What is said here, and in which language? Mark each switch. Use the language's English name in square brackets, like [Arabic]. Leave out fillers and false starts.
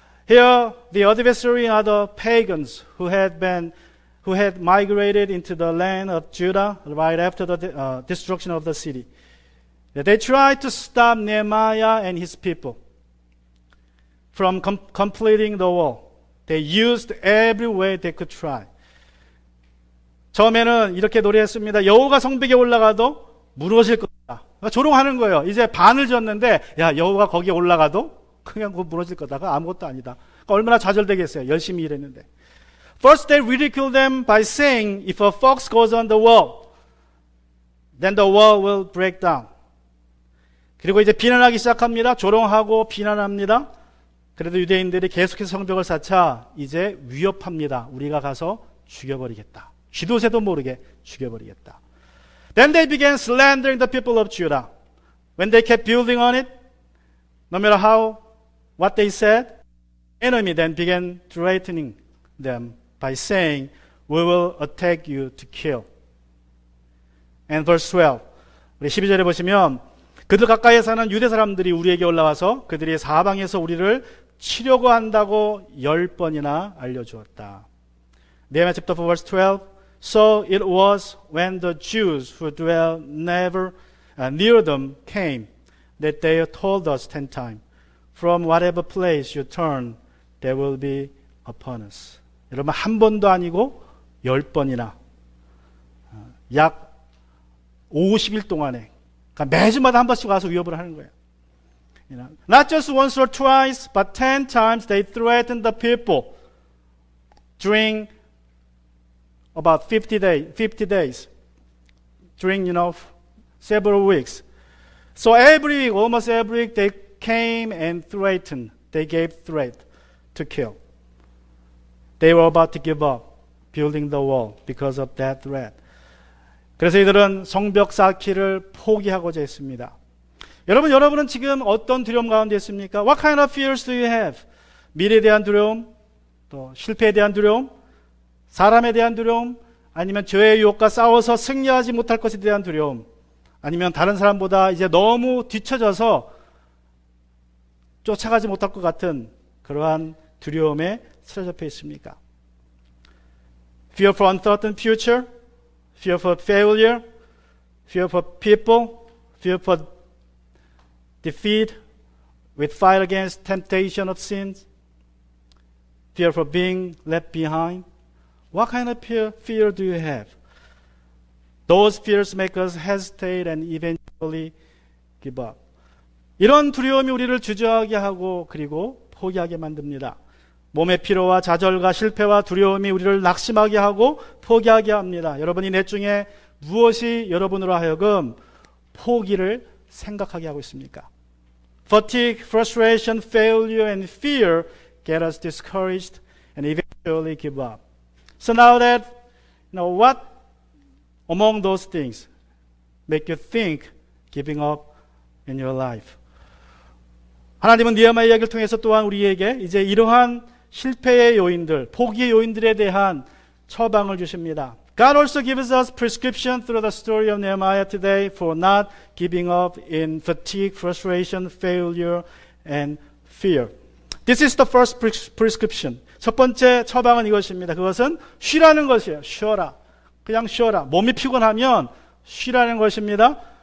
[English] Here, the adversary are the pagans who had migrated into the land of Judah right after the destruction of the city. They tried to stop Nehemiah and his people from completing the wall. They used every way they could try. [Korean] 처음에는 이렇게 노래했습니다. 여호가 성벽에 올라가도 무너질 거다. 그러니까 조롱하는 거예요. 이제 반을 졌는데 야, 여호가 거기에 올라가도 그냥 무너질 거다가 아무것도 아니다. 그러니까 얼마나 좌절되겠어요. 열심히 일했는데. [English] First they ridicule them by saying if a fox goes on the wall, then the wall will break down. [Korean] 그리고 이제 비난하기 시작합니다. 조롱하고 비난합니다. 그래도 유대인들이 계속해서 성벽을 쌓자 이제 위협합니다. 우리가 가서 죽여버리겠다. 쥐도 새도 모르게 죽여버리겠다. [English] Then they began slandering the people of Judah. When they kept building on it, no matter what they said, enemy then began threatening them by saying, We will attack you to kill. And verse 12. [Korean] 우리 12절에 보시면 그들 가까이에 사는 유대 사람들이 우리에게 올라와서 그들이 사방에서 우리를 치려고 한다고 10번이나 알려주었다. [English] Nehemiah chapter 4 verse 12. So it was when the Jews who dwell near them came that they told us 10 times, From whatever place you turn, there will be upon us. [Korean] 여러분 한 번도 아니고 10번이나 약 50일 동안에 그러니까 매주마다 한 번씩 와서 위협을 하는 거예요. [English] Not just once or twice, but 10 times they threatened the people during about 50 days, during, several weeks. So every week, almost every week, they came and threatened. They gave threat to kill. They were about to give up building the wall because of that threat. [Korean] 그래서 이들은 성벽 쌓기를 포기하고자 했습니다. 여러분은 지금 어떤 두려움 가운데 있습니까? [English] What kind of fears do you have? [Korean] 미래에 대한 두려움, 또 실패에 대한 두려움, 사람에 대한 두려움, 아니면 죄의 유혹과 싸워서 승리하지 못할 것에 대한 두려움, 아니면 다른 사람보다 이제 너무 뒤처져서 쫓아가지 못할 것 같은 그러한 두려움에 사로잡혀 있습니까? [English] Fear for uncertain future, fear for failure, fear for people, fear for defeat with fight against temptation of sins, fear for being left behind. What kind of fear do you have? Those fears make us hesitate and eventually give up. [Korean] 이런 두려움이 우리를 주저하게 하고 그리고 포기하게 만듭니다. 몸의 피로와 좌절과 실패와 두려움이 우리를 낙심하게 하고 포기하게 합니다. 여러분이 넷 중에 무엇이 여러분으로 하여금 포기를 생각하게 하고 있습니까? [English] Fatigue, frustration, failure, and fear get us discouraged and eventually give up. So now that, what among those things make you think giving up in your life? [Korean] 하나님은 느헤미야 이야기를 통해서 또한 우리에게 이제 이러한 실패의 요인들, 포기의 요인들에 대한 처방을 주십니다. [English] God also gives us prescription through the story of Nehemiah today for not giving up in fatigue, frustration, failure, and fear. This is the first prescription. [Korean] 첫 번째 처방은 이것입니다. 그것은 쉬라는 것이에요. 쉬어라. 그냥 쉬어라. 몸이 피곤하면 쉬라는 것입니다.